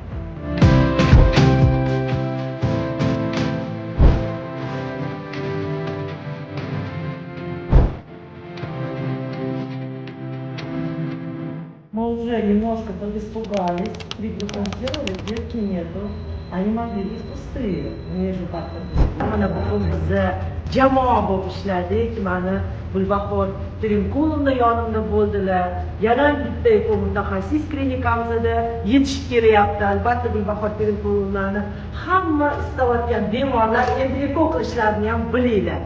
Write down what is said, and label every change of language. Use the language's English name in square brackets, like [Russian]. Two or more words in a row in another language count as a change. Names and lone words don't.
[Russian] Мы уже немножко испугались, приконсультировали, клетки нету. Они могли быть pustые. Между [Uzbek] Mana bugun bizni jamoa bo'lib ishladik. Mana Gulbahor Pirimkulovna yonimda bo'ldilar. Yana bitta mutaxassis klinikamizda yetishib kelyapti. Albatta Gulbahor Pirimkulovnani hamma istayotgan bemorlar endi eko qilishlarini ham bilinglar.